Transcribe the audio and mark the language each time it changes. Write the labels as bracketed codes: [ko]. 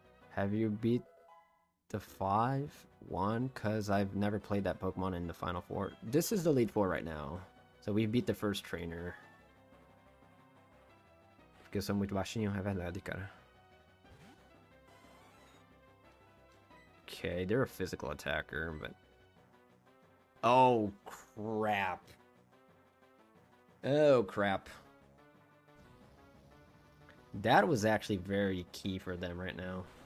[en] Have you beat the 5-1? Cause I've never played that Pokemon in the Final Four. This is the Elite Four right now. So we beat the first trainer. [pt] Porque eu sou muito baixinho, é verdade, cara. [en] Okay, they're a physical attacker, but... Oh, crap. Oh, crap. That was actually very key for them right now.